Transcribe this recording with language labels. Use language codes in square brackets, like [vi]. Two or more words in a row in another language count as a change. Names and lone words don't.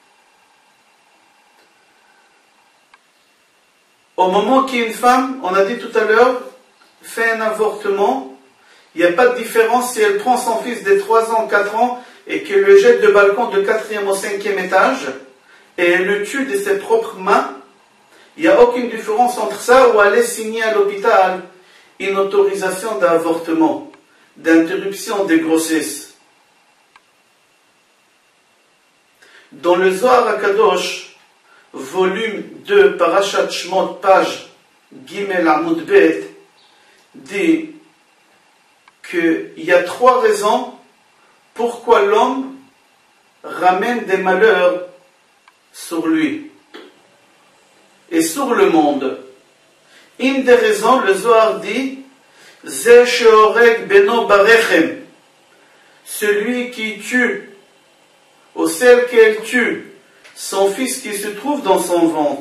[fr] Au moment qu'une femme, on a dit tout à l'heure, fait un avortement, il n'y a pas de différence si elle prend son fils de 3 ans, 4 ans et qu'elle le jette de balcon de 4e au 5e étage et elle le tue de ses propres mains. Il n'y a aucune différence entre ça ou aller signer à l'hôpital une autorisation d'avortement, d'interruption des grossesses. Dans le Zohar HaKadosh, volume 2, Parashat Shmot, page [he] גימל עמוד בית, [fr] dit qu'il y a 3 raisons pourquoi l'homme ramène des malheurs sur lui et sur le monde. Une des raisons, le Zohar dit, [he] זה שהורג בנו ברחם, [fr] celui qui tue, ou celle qu'elle tue, son fils qui se trouve dans son ventre.